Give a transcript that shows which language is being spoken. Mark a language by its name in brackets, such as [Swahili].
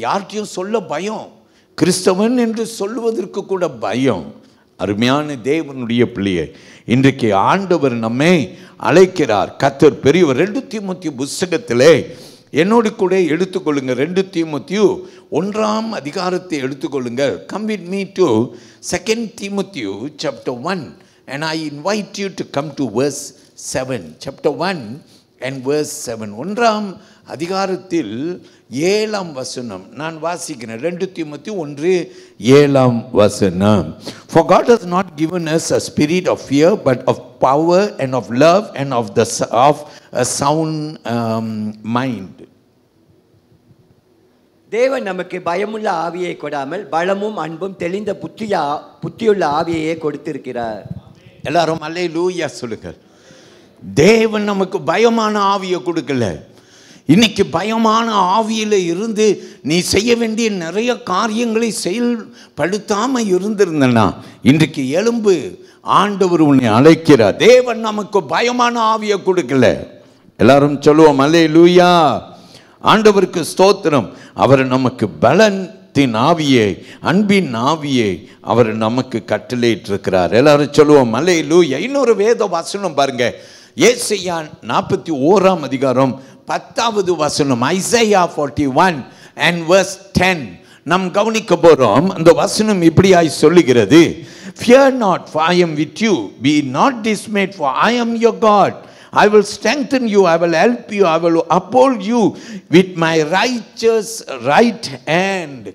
[Tamil] யார்கிட்டையும் சொல்ல பயம், கிறிஸ்தவன் என்று சொல்லுவதற்கு கூட பயம். அருமையான தேவனுடைய பிள்ளையை, இன்றைக்கு ஆண்டவர் நம்மை அழைக்கிறார். கர்த்தர் பெரியவர். 2 தீமோத்தேயு புத்தகத்திலே என்னோடு கூட எடுத்துக்கொள்ளுங்க. 2 தீமோத்தேயு 1ஆம் அதிகாரத்தை எடுத்துக்கொள்ளுங்கள். [English] Come with me to 2 Timothy chapter 1 and I invite you to come to verse 7. Chapter 1 and verse 7. [Tamil] 1ஆம் அதிகாரத்தில் 7ஆம் வசனம் நான் வாசிக்கிறேன். 2 தீமோத்தேயு 1:7 வசனம். [English] For God has not given us a spirit of fear but of power and of love and of a sound mind. [Tamil] தேவன் நமக்கு பயமுள்ள ஆவியை கொடாமல் பலமும் அன்பும் தெளிந்த புத்தியுள்ள ஆவியையே கொடுத்திருக்கிறார். எல்லாரும் அல்லேலூயா சொல்லுங்கள். தேவன் நமக்கு பயமான ஆவியை கொடுக்கல. இன்னைக்கு பயமான ஆவியில் இருந்து நீ செய்ய வேண்டிய நிறைய காரியங்களை செயல்படுத்தாம இருந்திருந்தனா இன்றைக்கு எழும்பு. ஆண்டவர் உன்னை அழைக்கிறார். தேவன் நமக்கு பயமான ஆவியை கொடுக்கல. எல்லாரும் சொல்லுவோம் அல்லேலூயா. ஆண்டவருக்கு ஸ்தோத்திரம். அவர் நமக்கு பலத்தின் ஆவியை, அன்பின் ஆவியை அவர் நமக்கு கட்டளையிட்டிருக்கிறார். எல்லாரும் சொல்லுவோம் அல்லேலூயா. இன்னொரு வேத வசனம் பாருங்க. ஏசாயா 41ஆம் அதிகாரம் 10வது வசனம். ஐசாயா 41 [English] and verse [Tamil] 10 நாம் கவனிக்க போறோம். அந்த வசனம் இப்படியாய் சொல்லுகிறது. [English] Fear not, for I am with you. Be not dismayed, for I am your God. I will strengthen you, I will help you, I will uphold you with my righteous right hand.